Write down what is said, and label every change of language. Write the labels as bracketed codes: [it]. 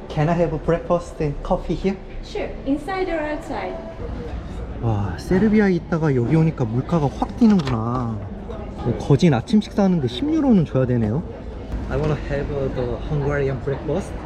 [en] Can I have a breakfast and coffee here? Sure, inside or outside? [ko] 와, 세르비아에 있다가 여기 오니까 물가가 확 뛰는구나. 거진 아침 식사하는데 10유로는 줘야 되네요. [en] I wanna have the Hungarian breakfast.